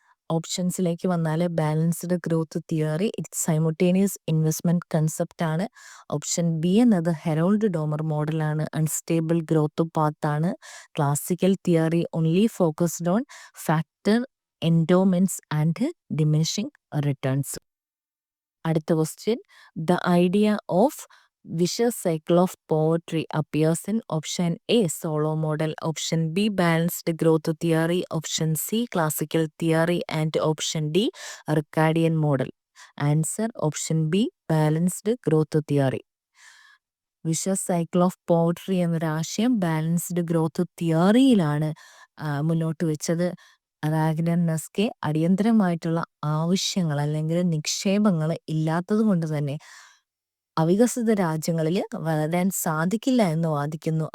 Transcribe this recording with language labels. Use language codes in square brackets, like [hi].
[ml] ഓപ്ഷൻസിലേക്ക് വന്നാൽ balanced growth theory [en] it simultaneous investment concept [ml] ആണ്. Option B എന്നത് ഹെറോൾഡ് ഡോമർ മോഡലാണ്. Unstable growth പാത്താണ്. [en] Classical theory only focused on factor endowments and diminishing returns. അടുത്ത question, the idea of vicious cycle of poetry appears in option A Solow model, option B balanced growth theory, option C classical theory and option D Ricardian model. Answer option B balanced growth theory. [ml] Wishes cycle of poverty എന്നൊരാശയം balanced growth തിയറിയിലാണ് മുന്നോട്ട് വെച്ചത്. Ragnar നസ്കെ അടിയന്തരമായിട്ടുള്ള ആവശ്യങ്ങൾ അല്ലെങ്കിൽ നിക്ഷേപങ്ങൾ ഇല്ലാത്തത് കൊണ്ട് തന്നെ അവികസിത രാജ്യങ്ങളിൽ വളരാൻ സാധിക്കില്ല എന്ന് വാദിക്കുന്നു.